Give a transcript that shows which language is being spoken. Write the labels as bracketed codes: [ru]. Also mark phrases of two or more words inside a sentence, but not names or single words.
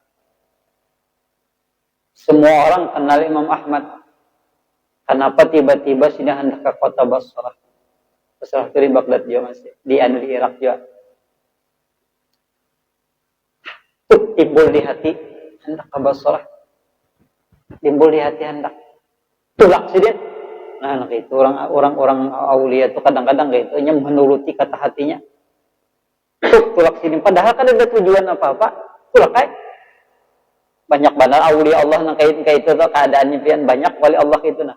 [id] Semua orang kenal Imam Ahmad. Kenapa tiba-tiba sudah hendak ke kota Basrah? Basrah itu di Baghdad juga masih. Di Irak juga. Timbul di hati hendak ke Basrah. Timbul di hati hendak. Tulak sih dia. Nah, itu orang-orang aulia itu kadang-kadang gitu hanya menuruti kata hatinya. [bjn] Tulak sini. [id] Padahal kan ada tujuan apa-apa. [bjn] Tulak kan? [id] Banyak benar aulia Allah yang kayak itu tuh keadaannya pian banyak wali Allah itu nah.